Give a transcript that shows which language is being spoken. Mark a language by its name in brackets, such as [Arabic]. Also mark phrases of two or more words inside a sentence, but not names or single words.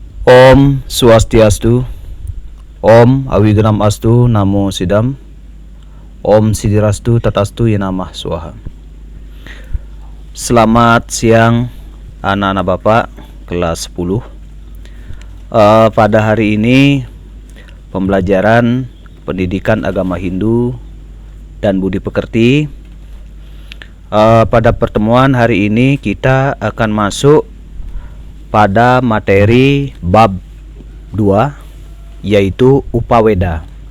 [Sanskrit] Om Swastiastu, Om Awigenam Astu, Namo Sidam, Om Sidirastu Tatastu Yenamah Swaha. [Indonesian] Selamat siang anak-anak Bapak kelas 10. Pada hari ini pembelajaran pendidikan agama Hindu dan budi pekerti. Pada pertemuan hari ini kita akan masuk pada materi bab 2, yaitu Upaweda.